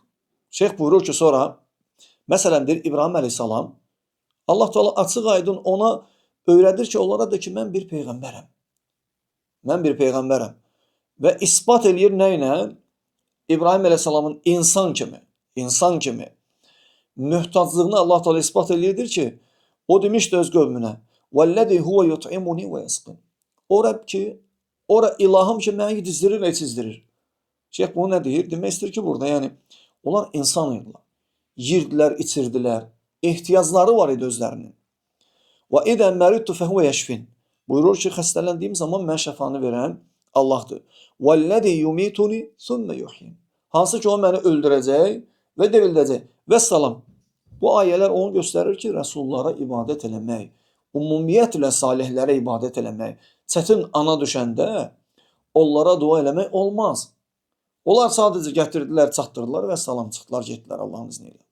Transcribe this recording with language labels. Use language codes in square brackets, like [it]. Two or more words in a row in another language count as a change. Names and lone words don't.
[az] Şeyx buyurur ki, sonra, məsələn, deyir, İbrahim əleyhissalam, Allah Teala açıq aydın ona öyrədir ki, onlara da ki, mən bir peyğəmbərəm. Mən bir peyğəmbərəm. Və ispat eləyir nə ilə? İbrahim əleyhissalamın insan kimi möhtaclığını Allah Teala ispat eləyirdir ki, o demişdi öz qövmünə, [ar] وَالَّذِي هُوَ يُطْعِمُنِي وَيَسْقِنِ. [az] O Rəbb ki, ora ilahım ki, məni dizdirir və çizdirir. Şeyx bunu nə deyir? Demək istəyir ki, burada, yəni, onlar insan idilər. Yirdilər, içirdilər. Ehtiyacları var idi özlərinin. [ar] وَإِذَا مَرِدْتُ فَهُوَ يَشْفِينِ. [az] Buyurur ki, xəstələndiyim zaman mən şəfanı verən Allahdır. [ar] وَالَّذِي يُمِيتُنِي ثُمَّ يُحْيِينِ. [az] Hansı ki, o məni öldürəcək və dirildəcək. Və salam. Bu ayələr onu göstərir ki, rəsullara ibadət eləmək, ümumiyyətlə salihlərə ibadət eləmək, çətin ana düşəndə onlara dua eləmək olmaz. Onlar sadəcə gətirdilər, çatdırdılar və salam çıxdılar, getdilər Allahın izni ilə.